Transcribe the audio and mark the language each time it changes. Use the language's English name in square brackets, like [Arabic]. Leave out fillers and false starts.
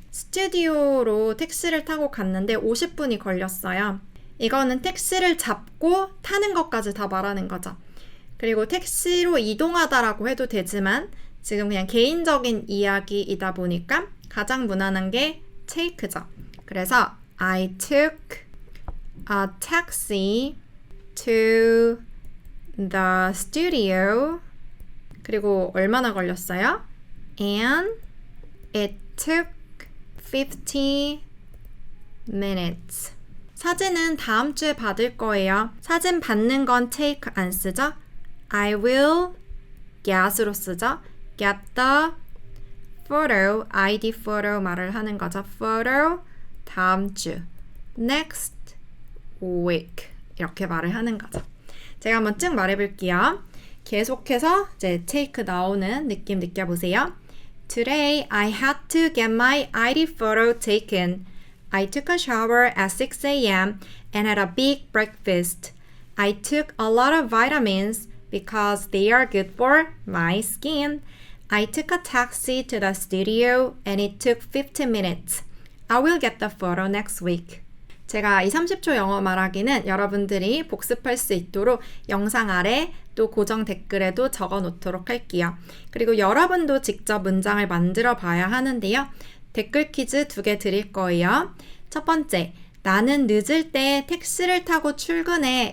[Korean] 스튜디오로 택시를 타고 갔는데 50분이 걸렸어요. 이거는 택시를 잡고 타는 것까지 다 말하는 거죠. 그리고 택시로 이동하다라고 해도 되지만 지금 그냥 개인적인 이야기이다 보니까 가장 무난한 게 take죠. 그래서 [English] I took a taxi to the studio. [Korean] 그리고 얼마나 걸렸어요? [English] And it took 50 minutes. [Korean] 사진은 다음 주에 받을 거예요. 사진 받는 건 take 안 쓰죠? [English] I will get으로 [Korean] 쓰죠? [English] get the photo, ID photo [Korean] 말을 하는 거죠. photo 다음 주, [English] next week [Korean] 이렇게 말을 하는 거죠. 제가 한번 쭉 말해볼게요. 계속해서 이제 take 나오는 느낌 느껴보세요. [English] Today I had to get my ID photo taken. I took a shower at 6 a.m. and had a big breakfast. I took a lot of vitamins because they are good for my skin. I took a taxi to the studio and it took 50 minutes. I will get the photo next week. [Korean] 제가 이 30초 영어 말하기는 여러분들이 복습할 수 있도록 영상 아래 또 고정 댓글에도 적어 놓도록 할게요. 그리고 여러분도 직접 문장을 만들어 봐야 하는데요. 댓글 퀴즈 2개 드릴 거예요. 첫 번째, 나는 늦을 때 택시를 타고 출근해.